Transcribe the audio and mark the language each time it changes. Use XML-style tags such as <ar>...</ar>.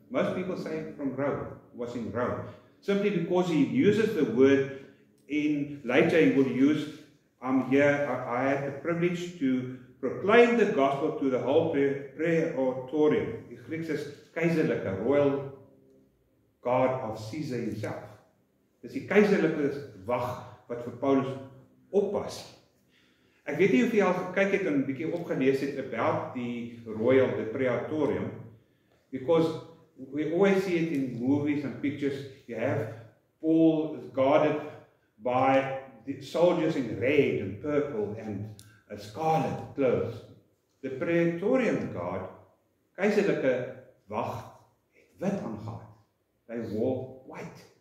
<en>Most people say from Rome, was in Rome. Simply because he uses the word later he will use, I had the privilege to proclaim the gospel to the whole praetorium.</en> <af>Die Grieks is keizerlike,</af> <en>royal guard of Caesar himself.</en> <af>Dis die keizerlike wag wat vir Paulus oppas. Ek weet nie of jy al gekyk het en 'n bietjie opgelees het</af> <en>about the praetorium, because we always see it in movies and pictures. You have Paul is guarded by the soldiers in red and purple and scarlet clothes. The Praetorian Guard,</en> <af>keizerlike wag, het wit aangetree.</af> <en>They wore white.</en>